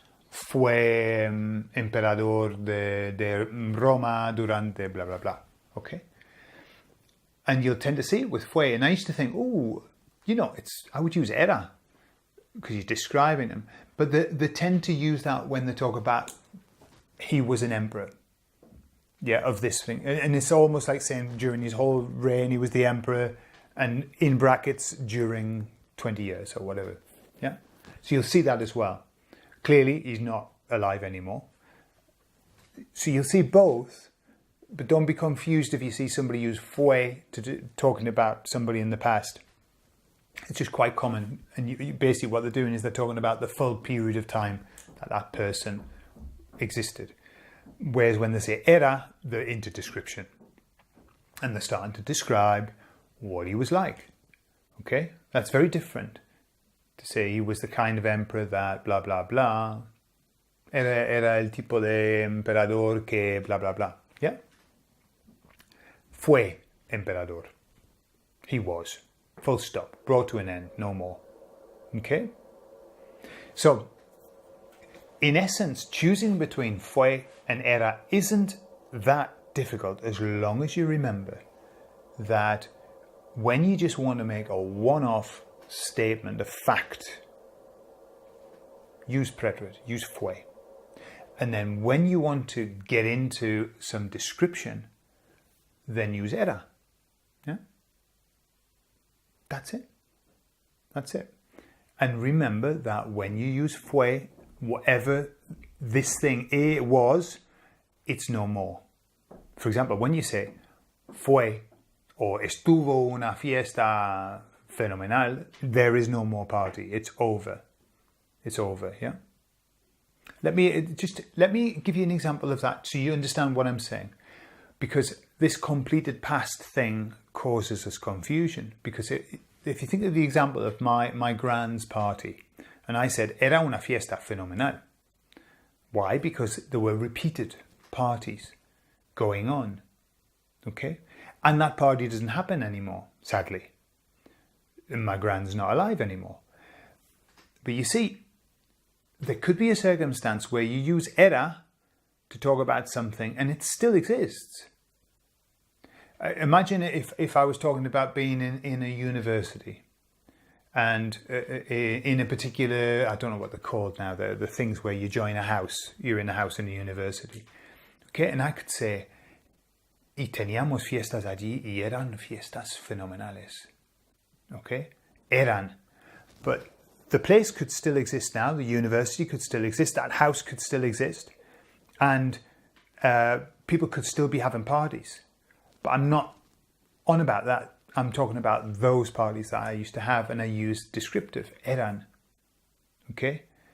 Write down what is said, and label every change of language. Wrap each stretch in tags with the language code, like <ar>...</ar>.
<es>Fue emperador de Roma durante blah, blah, blah.</es> <en>Okay? And you'll tend to see it with fue. And I used to think, I would use era because you're describing him. But they tend to use that when they talk about he was an emperor. Yeah, of this thing. And it's almost like saying during his whole reign he was the emperor, and in brackets during 20 years or whatever. Yeah? So you'll see that as well. Clearly he's not alive anymore. So you'll see both, but don't be confused if you see somebody use fue talking about somebody in the past. It's just quite common. And basically what they're doing is they're talking about the full period of time that person existed. Whereas when they say era, they're into description. And they're starting to describe what he was like. Okay? That's very different. To say he was the kind of emperor that blah, blah, blah.</en> <es>Era el tipo de emperador que blah, blah, blah.</es> <en>Yeah?</en> <es>Fue emperador.</es> <en>He was. Full stop. Brought to an end. No more. Okay? So, in essence, choosing between fue and era isn't that difficult as long as you remember that when you just want to make a one-off statement, a fact, use preterite, use fue. And then when you want to get into some description, then use era. Yeah? That's it. That's it. And remember that when you use fue, whatever this thing was, it's no more. For example, when you say fue or</en> <es>estuvo una fiesta fenomenal,</es> <en>there is no more party. It's over. It's over, yeah? Let me give you an example of that so you understand what I'm saying. Because this completed past thing causes us confusion. Because if you think of the example of my grand's party, and I said,</en> <es>era una fiesta fenomenal.</es> <en>Why? Because there were repeated parties going on. Okay? And that party doesn't happen anymore, sadly. And my grand's not alive anymore. But you see, there could be a circumstance where you use era to talk about something and it still exists. Imagine if I was talking about being in a university and in a particular, I don't know what they're called now, the things where you join a house, you're in a house in a university. Okay, and I could say,</en> <es>y teníamos fiestas allí y eran fiestas fenomenales.</es> <en>Okay, eran. But the place could still exist now, the university could still exist, that house could still exist, and people could still be having parties. But I'm not on about that. I'm talking about those parties that I used to have, and I use descriptive, eran. Okay?</en>